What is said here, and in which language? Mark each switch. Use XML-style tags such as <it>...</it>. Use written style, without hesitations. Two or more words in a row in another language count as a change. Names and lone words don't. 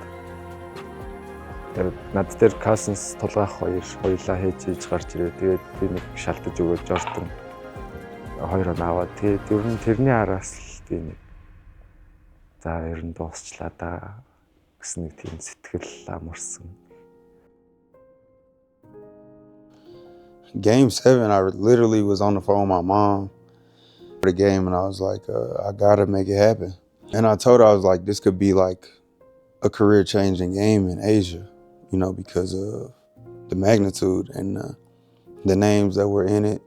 <mn>Тэгээд над дээр Cousins тулгаах хоёулаа хийж гарч ирээ. Тэгээд би нэг шалтаж өгөөд Jordan 2 он аваад. Тэгээд ер нь тэрний араас л би нэг за ер нь дуусчлаа да гэсэн нэг тийм сэтгэл амарсан.</mn> <en>Game 7, I literally was on the phone with my mom for the game, and I was like, I gotta make it happen. And I told her, I was like, this could be like a career-changing game in Asia, you know, because of the magnitude and the names that were in it.</en>